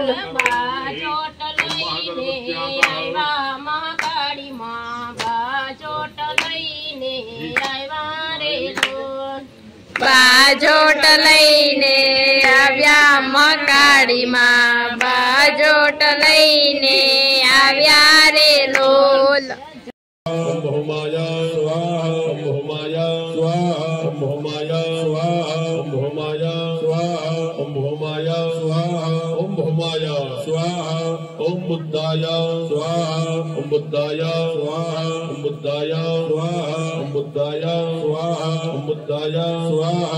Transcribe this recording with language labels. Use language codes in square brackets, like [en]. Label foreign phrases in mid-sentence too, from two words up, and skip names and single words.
[gu] બાજોટ લઈને આવ્યા મહાકાળીમાં બાજોટ લઈને આવ્યા રે લોલ બાજોટ લઈને આવ્યા મકાડીમાં બાજોટ લઈને આવ્યા રે લોલ [sa] स्वाहा ओम होमाय स्वाहा ओम होमाय स्वाहा ओम होमाय स्वाहा ओम होमाय स्वाहा ओम होमाय स्वाहा ओम बुद्धाय स्वाहा ओम बुद्धाय स्वाहा ओम बुद्धाय स्वाहा ओम बुद्धाय स्वाहा ओम बुद्धाय स्वाहा